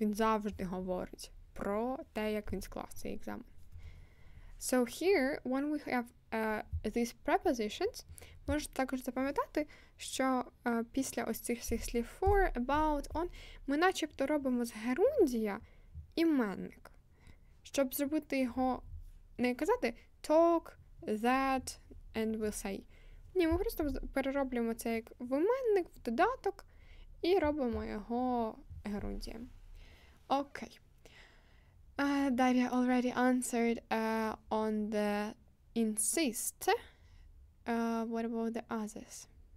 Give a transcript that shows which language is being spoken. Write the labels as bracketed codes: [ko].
[uk] Він завжди говорить про те, як він склав цей екзамен. [en] So here, when we have these prepositions, [uk] можете також запам'ятати, що після ось цих всіх слів for, about, on, ми начебто робимо з герундія іменник. Щоб зробити його, не казати [en] talk, that, and we'll say. [uk] Ні, ми просто перероблюємо це як в іменник, в додаток, і робимо його герундієм. [en] Okay. Daria already answered on the insist. What about the others?